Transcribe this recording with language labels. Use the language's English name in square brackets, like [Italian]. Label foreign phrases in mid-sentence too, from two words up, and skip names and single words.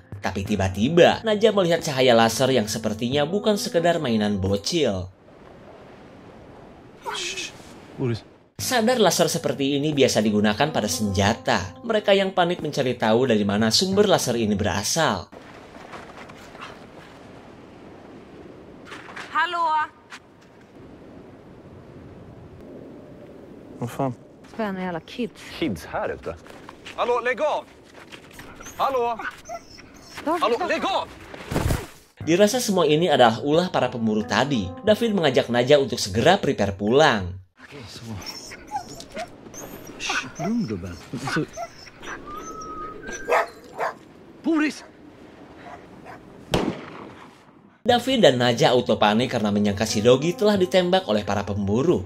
[Indonesian] Tapi tiba-tiba, Naja melihat cahaya laser yang sepertinya bukan sekedar mainan bocil. Sadar laser seperti ini biasa digunakan pada senjata. Mereka yang panik mencari tahu dari mana sumber laser ini berasal. [Swedish] Hallå? Vad fan? Spänna jävla kids. Kids här ute. Hallå, lägg av! Hallå! Hallå, lägg av! [Indonesian] Dirasa semua ini adalah ulah para pemburu tadi. Davin mengajak Naja untuk segera prepare pulang. Boris! Davin dan Naja auto panik karena menyangka si Dogi telah ditembak oleh para pemburu.